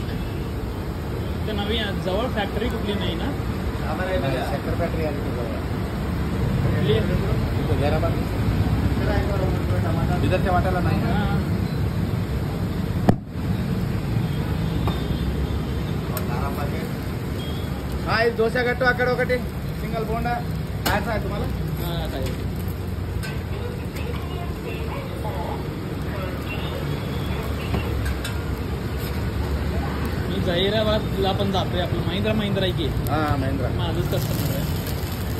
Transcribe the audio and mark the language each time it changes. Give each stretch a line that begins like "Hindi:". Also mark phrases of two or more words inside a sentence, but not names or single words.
Marathi: तर नवीन जवळ फॅक्टरी कुठली नाही ना? शक्कर फॅक्टरी आली जवळ. कुठली आहे? तिथं हैदराबाद विदर्भच्या वाट्याला नाही. हां
Telugu: हा ఇది దోశ కట్టు అక్కడ ఒకటి సింగల్ బోండా
Marathi: खायचा आहे तुम्हाला हां काय मी जाहिराबादला पण जातोय आपलं महिंद्रा आहे की हा महिंद्रा माझंच कस्टमर आहे